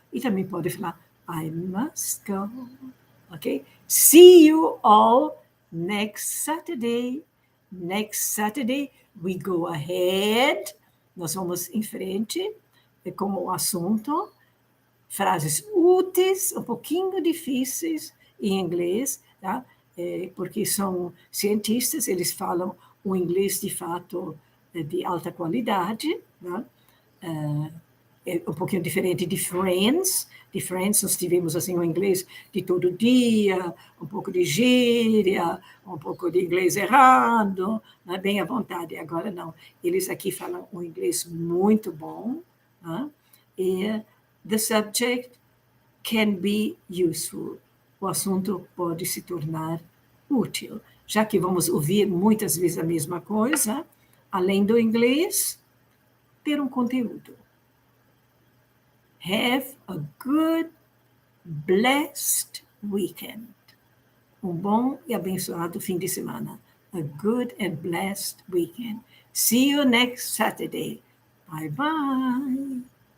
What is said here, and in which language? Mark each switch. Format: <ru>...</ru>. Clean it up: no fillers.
<pt>E também pode falar,</pt> <en>I must go. Ok? See you all next Saturday. Next Saturday, we go ahead.</en> <pt>Nós vamos em frente com o assunto. Frases úteis, um pouquinho difíceis, em inglês, tá? Porque são cientistas, eles falam um inglês de fato de alta qualidade, tá? É um pouquinho diferente de Friends. De Friends nós tivemos assim um inglês de todo dia, um pouco de gíria, um pouco de inglês errado, né? Bem à vontade. Agora não, eles aqui falam um inglês muito bom, né?</pt> <en>E the subject can be useful.</en> <pt>O assunto pode se tornar útil. Já que vamos ouvir muitas vezes a mesma coisa, além do inglês, ter um conteúdo.</pt> <en>Have a good, blessed weekend.</en> <pt>Um bom e abençoado fim de semana.</pt> <en>A good and blessed weekend. See you next Saturday. Bye bye.</en>